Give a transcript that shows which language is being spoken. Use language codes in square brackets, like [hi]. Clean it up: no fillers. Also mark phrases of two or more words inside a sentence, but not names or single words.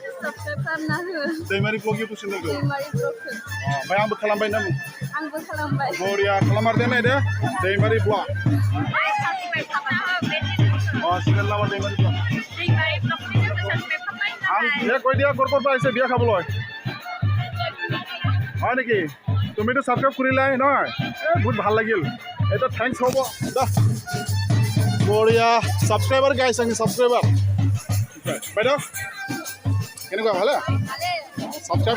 [brx] subscribe खालामना हो दैमारि ब्लग [en] YouTube channel [brx] दैमारि ब्लगखौ ओमफ्राय आंबो खालामबाय ना आंबो खालामबाय बरिया खालामारदे नायदो दैमारि ब्लग subscribe खालामना हो चेनेल नामा दैमारि ब्लग दैमारि ब्लगखौ subscribe खालामना आं हे [as] কৈ দিয়া কৰপৰ পৰা আহিছে বিয়া খাবলৈ হয় নেকি তুমিতো ছাবস্ক্ৰাইব কৰিলাই নহয় বহুত ভাল লাগিল এটা থ্যাঙ্কস হ'ব দা বঢ়িয়া [en] subscriber guys [as] আমি ছাবস্ক্ৰাইবাৰ বাইদেউ কেনেকুৱা ভালে ছাবস্ক্ৰাইব